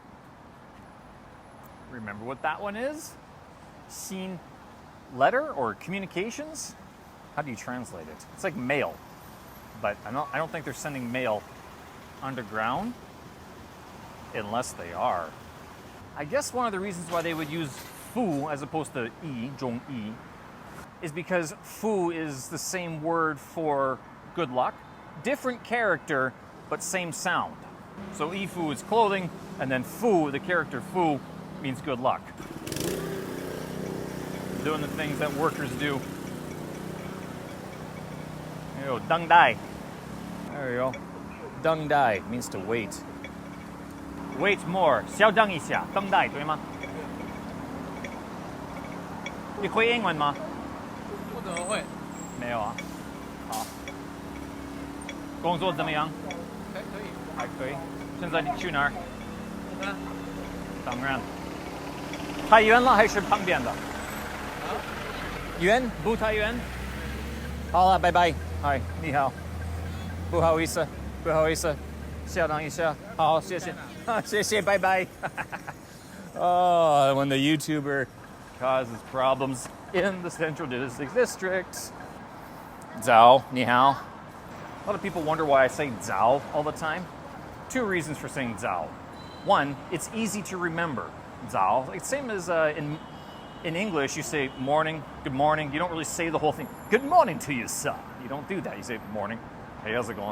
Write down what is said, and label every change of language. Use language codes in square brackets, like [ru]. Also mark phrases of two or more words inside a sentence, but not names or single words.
[en] Remember what that one is? Seen letter or communications? How do you translate it? It's like mail. But I don't think they're sending mail underground, unless they are. I guess one of the reasons why they would use fu as opposed to yi, [zh] 中衣, [en] is because fu is the same word for good luck. Different character, but same sound. So ifu is clothing, and then fu, the character fu, means good luck. Doing the things that workers do. You know, [zh] 等待. [en] There you go. [zh] 等待 [en] means to wait. Wait more. [zh] 稍等一下. 等待对吗？你会英文吗？不怎么会。没有啊。好。工作怎么样？还可以。还可以。现在你去哪儿？当然。太远了还是旁边的？啊？远不太远。好了，拜拜。嗨，你好。不好意思，不好意思，稍等一下。好，谢谢，谢谢，拜拜。 [en] Oh, when the YouTuber causes problems in the Central Logistics District. Zhao, [zh] 你好. [en] A lot of people wonder why I say Zhao all the time. Two reasons for saying Zhao. One, it's easy to remember. Zhao. It's same as in English, you say morning, good morning. You don't really say the whole thing. Good morning to you, son. You don't do that. You say morning. Hey, how's it going?